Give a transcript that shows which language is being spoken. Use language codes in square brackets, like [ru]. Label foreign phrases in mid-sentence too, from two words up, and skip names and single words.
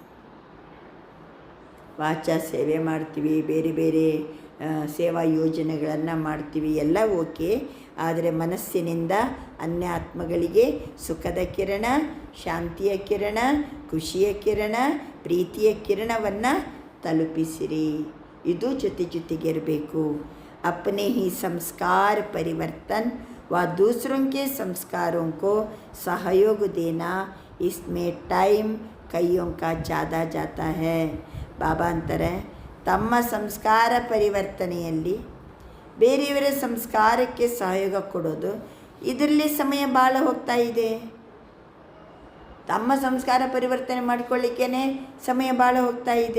[kn] ವಾಚಾ ಸೇವೆ ಮಾಡ್ತೀವಿ, ಬೇರೆ ಬೇರೆ ಸೇವಾ ಯೋಜನೆಗಳನ್ನು ಮಾಡ್ತೀವಿ, ಎಲ್ಲ ಓಕೆ. ಆದರೆ ಮನಸ್ಸಿನಿಂದ ಅನ್ಯ ಆತ್ಮಗಳಿಗೆ ಸುಖದ ಕಿರಣ, ಶಾಂತಿಯ ಕಿರಣ, ಖುಷಿಯ ಕಿರಣ, ಪ್ರೀತಿಯ ಕಿರಣವನ್ನು ತಲುಪಿಸಿರಿ. ಇದು ಜೊತೆಗಿರಬೇಕು. [hi] अपने ही संस्कार परिवर्तन व दूसरों के संस्कारों को सहयोग देना, इसमें टाइम कईयों का ज़्यादा जाता है. [kn] ಬಾಬಾ ಅಂತಾರೆ, ತಮ್ಮ ಸಂಸ್ಕಾರ ಪರಿವರ್ತನೆಯಲ್ಲಿ ಬೇರೆಯವರ ಸಂಸ್ಕಾರಕ್ಕೆ ಸಹಯೋಗ ಕೊಡೋದು, ಇದರಲ್ಲಿ ಸಮಯ ಭಾಳ ಹೋಗ್ತಾ ಇದೆ. ತಮ್ಮ ಸಂಸ್ಕಾರ ಪರಿವರ್ತನೆ ಮಾಡಿಕೊಳ್ಳಿಕ್ಕೇ ಸಮಯ ಭಾಳ ಹೋಗ್ತಾ ಇದೆ.